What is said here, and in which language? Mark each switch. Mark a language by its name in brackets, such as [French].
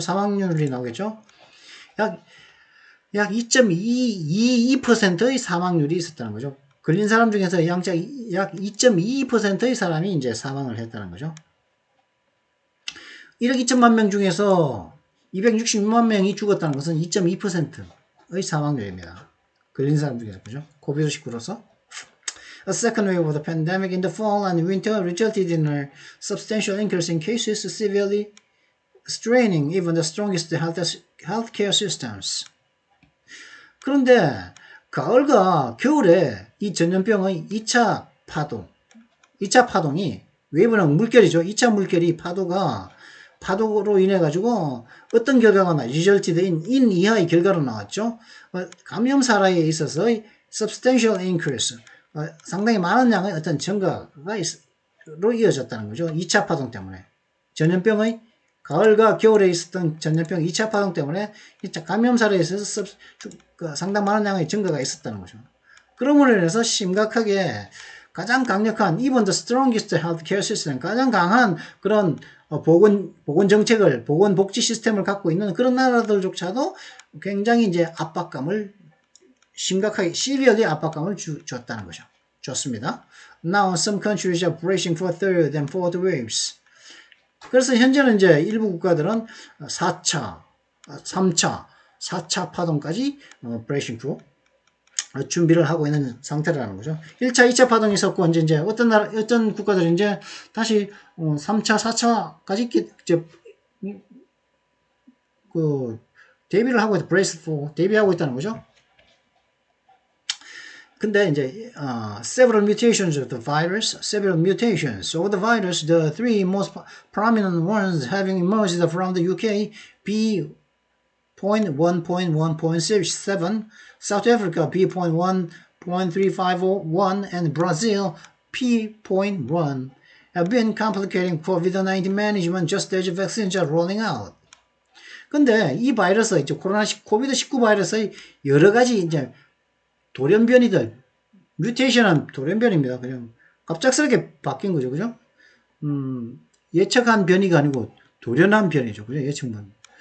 [Korean] 사망률이 나오겠죠? 약 2.22%의 사망률이 있었다는 거죠. 걸린 사람 중에서 약 2.22%의 사람이 이제 사망을 했다는 거죠. 1억 2천만 명 중에서 266만 명이 죽었다는 것은 2.2%의 사망률입니다. 걸린 사람 중에서, 그죠? 코비드19로서. [English] A second wave of the pandemic in the fall and winter resulted in a substantial increase in cases, severely straining even the strongest healthcare systems. [Korean] 그런데 가을과 겨울에 이 전염병의 2차 파동이 웨이브는 물결이죠. 2차 물결이 파도로 인해 가지고 어떤 결과가 [English] resulted in [Korean] 이하의 결과로 나왔죠. 감염 사례에 있어서의 [English] substantial increase, [Korean] 상당히 많은 양의 어떤 증가로 이어졌다는 거죠. 2차 파동 때문에. 전염병의 가을과 겨울에 있었던 전염병 2차 파동 때문에 감염 사례에 있어서 상당 많은 양의 증가가 있었다는 거죠. 그러므로 인해서 심각하게 가장 강력한 [English] even the strongest healthcare system, [Korean] 가장 강한 그런 보건 정책을, 보건 복지 시스템을 갖고 있는 그런 나라들조차도 굉장히 이제 심각하게 severely 압박감을 줬다는 거죠. 좋습니다. [English] Now some countries are bracing for third and fourth waves. [Korean] 그래서 현재는 이제 일부 국가들은 4차, 3차, 4차 파동까지 브레이싱 프 준비를 하고 있는 상태라는 거죠. 1차, 2차 파동이 있었고 이제 어떤 국가들이 이제 다시 3차, 4차까지 이제 대비를 하고 대비하고 있다는 거죠. 근데 이제 [English] several mutations of the virus, several mutations of the virus, the three most prominent ones having emerged from the UK, B.1.1.7, South Africa, B.1.3501, and Brazil, P.1, have been complicating COVID-19 management just as vaccines are rolling out. [Korean] 근데 이 바이러스, 이제 코비드19 바이러스의 여러 가지 이제 돌연변이들, 뮤테이션한 돌연변입니다. 그냥 갑작스럽게 바뀐 거죠. 그죠? 예측한 변이가 아니고 돌연한 변이죠. 그죠? 예측만.